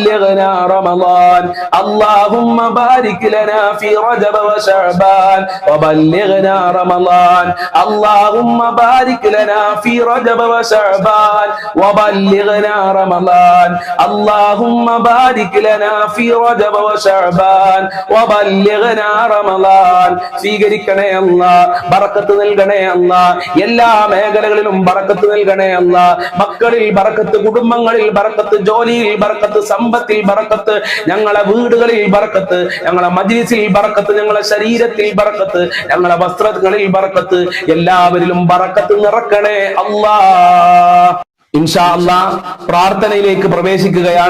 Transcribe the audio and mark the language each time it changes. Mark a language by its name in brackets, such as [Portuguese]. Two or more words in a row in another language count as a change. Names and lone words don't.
[Arabic] بلغنا رمضان اللهم بارك لنا في رجب وشعبان وبلغنا رمضان اللهم بارك لنا في رجب وشعبان وبلغنا رمضان اللهم بارك لنا في رجب وشعبان وبلغنا رمضان [Malayalam] സ്വീകരിക്കണേ അല്ലാഹ് ബറക്കത്ത് നൽകണേ അല്ലാഹ് എല്ലാ മേഖലകളിലും ബറക്കത്ത് നൽകണേ അല്ലാഹ് മക്കളിൽ ബറക്കത്ത് കുടുംബങ്ങളിൽ ബറക്കത്ത് ജോലിയിൽ ബറക്കത്ത് സമ്പത്തിൽ ബറക്കത്ത് ഞങ്ങളെ വീടുകളിൽ ബറക്കത്ത് ഞങ്ങളെ മജ്‌ലിസിൽ ബറക്കത്ത് ഞങ്ങളെ ശരീരത്തിൽ ബറക്കത്ത് ഞങ്ങളെ വസ്ത്രങ്ങളിൽ ബറക്കത്ത് എല്ലാവരിലും ബറക്കത്ത് നിറക്കണേ അല്ലാഹ് [Arabic] إن شاء الله [Malayalam] പ്രാർത്ഥനയിലേക്ക് പ്രവേശിക്കുകയാണ്.